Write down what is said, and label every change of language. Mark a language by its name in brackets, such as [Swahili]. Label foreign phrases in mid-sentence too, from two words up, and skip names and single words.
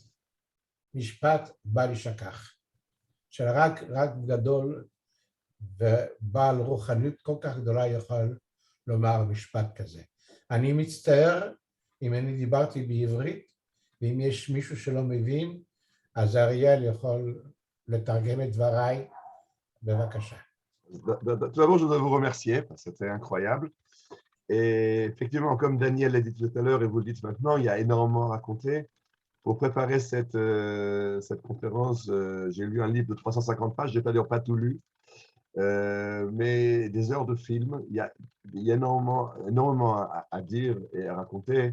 [Hebrew] משפט בל יישכח, שרק גדול ובעל רוחניות כל כך גדולה יכול לומר משפט כזה. אני מצטער אם אני דיברתי בעברית, ואם יש מישהו שלא מבין, אז אריאל יכול לתרגם את דבריי. בבקשה. [French] Tout d'abord, je voudrais vous remercier, parce que c'était incroyable. Et effectivement, comme Daniel l'a dit tout à l'heure et vous le dites maintenant, il y a énormément à raconter. Pour préparer cette conférence, j'ai lu un livre de 350 pages, je n'ai d'ailleurs pas tout lu, mais des heures de film, il y a énormément à dire et à raconter.